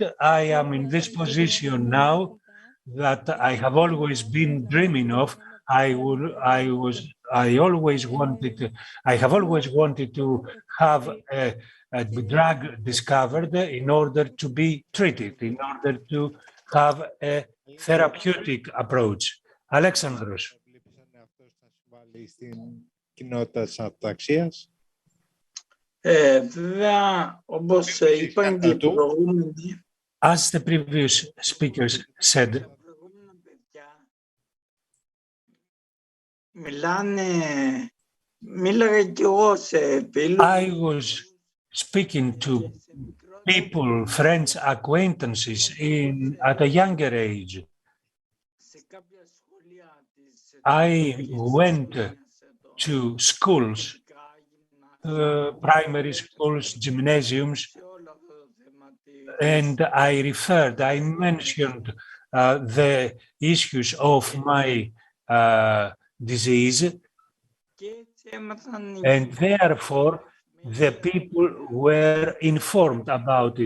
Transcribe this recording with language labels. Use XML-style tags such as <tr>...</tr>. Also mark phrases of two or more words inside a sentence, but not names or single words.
<en>I am in this position now that I have always been dreaming of. I have always wanted to have a drug discovered in order to be treated, in order to have a therapeutic approach. Alexandros.</en> <el>Κοινότητα της αταξίας. Βέβαια, όπως είπαν και οι προηγούμενοι,</el> <en>as the previous speakers said,</en> <el>μίλαγα κι εγώ σε φίλους.</el> <en>I was speaking to people, friends, acquaintances at a younger age. I went to schools, primary schools, gymnasiums, and I mentioned the issues of my disease, and therefore the people were informed about it.</en>